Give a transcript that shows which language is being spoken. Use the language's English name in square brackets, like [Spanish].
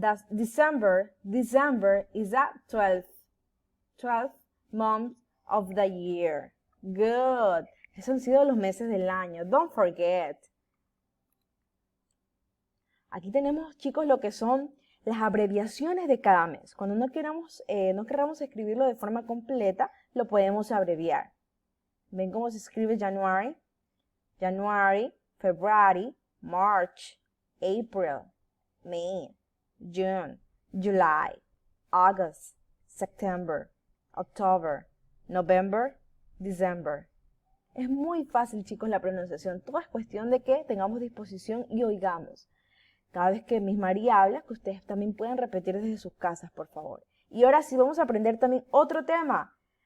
[English] December is the 12th month of the year. Good. [Spanish] Esos han sido los meses del año. [English] Don't forget. [Spanish] Aquí tenemos, chicos, lo que son las abreviaciones de cada mes. Cuando no queramos escribirlo de forma completa, lo podemos abreviar. ¿Ven cómo se escribe January? [English] January, February, March, April, May, June, July, August, September, October, November, December. [Spanish] Es muy fácil, chicos, la pronunciación. Todo es cuestión de que tengamos disposición y oigamos. Cada vez que Miss María habla, que ustedes también pueden repetir desde sus casas, por favor. Y ahora sí vamos a aprender también otro tema.